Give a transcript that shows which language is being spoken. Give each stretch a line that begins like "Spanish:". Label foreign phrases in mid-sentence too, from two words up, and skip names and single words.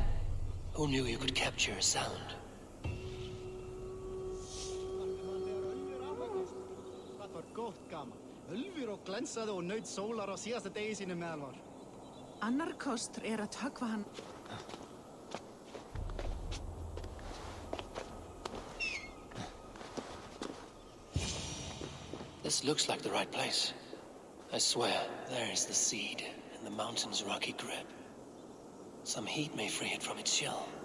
English: Who knew you could capture a sound?
Icelandic: Það var gott gaman. Ölfur og glensaði og naut sólar á síðasta degi sínu meðal var. Annar kostur að höggva hann.
English: This looks like the right place. I swear, there is the seed in the mountain's rocky grip. Some heat may free it from its shell.